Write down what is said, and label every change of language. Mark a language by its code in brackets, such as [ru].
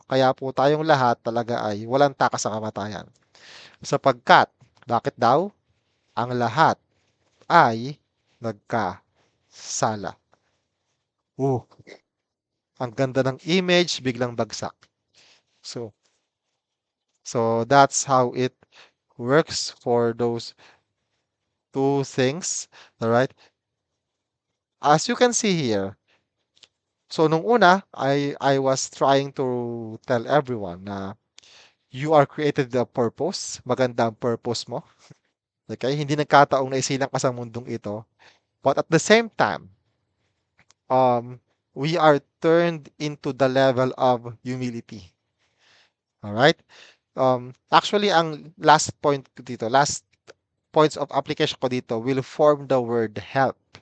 [tl] Kaya po tayong lahat talaga ay walang takas sa kamatayan. Sapagkat, bakit daw? Ang lahat ay nagkasala. Uh, ang ganda ng image, biglang bagsak. [en] So, so that's how it works for those two things. Alright? As you can see here, so [tl] nung una, [en] I was trying to tell everyone na you are created with a purpose. [tl] Maganda ang purpose mo. Okay? Hindi nagkataong na isilang ka sa mundong ito. [en] But at the same time, um, we are turned into the level of humility. Alright? Actually, [tl] ang last point ko dito, [en] last points of application ko dito will form the word help.